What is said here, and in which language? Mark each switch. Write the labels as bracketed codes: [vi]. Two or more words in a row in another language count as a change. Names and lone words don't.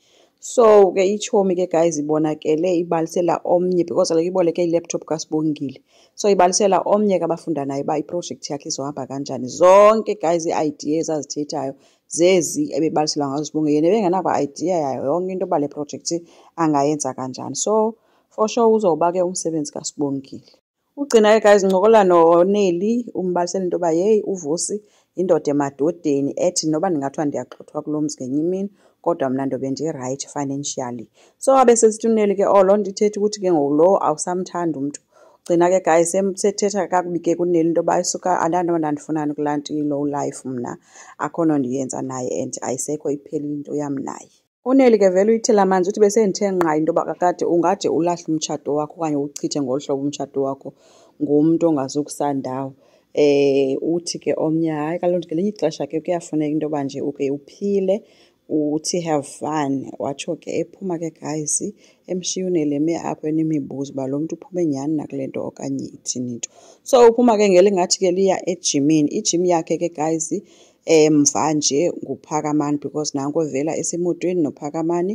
[xh] So ke itshomi ke guys ibonakele ibalisela omnye [en] because like [xh] iboleke i-laptop kaSibongile. So ibalisela omnye ke abafunda naye uba iproject yakhe izohamba kanjani. Zonke guys ii-ideas azithethayo zezi ebebalisela ngazo uSibongile. Yena ebengenakwa-idea yayo yonke into yoba le project angayenza kanjani. So for sure uzoba ke umsebenzi kaSibongile. Ugcina ke guys ncokola noNeli umbalisela into yoba yeyi uVusi indoda emadodeni ethi noba ndingathiwa ndiyagxothwa kulo mzi ngenye imini kodwa mna ndobe ndi- [en] right financially. [xh] So abe sesithi uNeli ke loo nto ithetha ukuthi ke ngoku lo awusamthandi umntu. Ugcina ke guys sethetha kakubi ke kuNeli into yoba isuka andinanto ndandifunani kulaa nto i- [en] low life [xh] mna, akho nto ndiyenza naye and ayisekho iphelile into yam naye. uNeli ke vele uyithela amanzi uthi besendithe nqa into yoba kakade ungade ulahle umtshato wakho okanye uchithe ngolu hlobo umtshato wakho ngumntu ongazukusandawo. Uthi ke omnye hayi kaloku ngelinye ixesha ke kuyafuneka into yoba nje uke uphile uthi [en] have fun. [xh] Watsho ke ephuma ke guys emshiya uNeli eme apho enemibuzo uba lo mntu uphume nyhani nakule nto okanye ithini into. So uphuma ke ngelingathi ke liya ejimini. Ijim yakhe ke guys mva nje nguPhakamani because nanko evela esemotweni noPhakamani.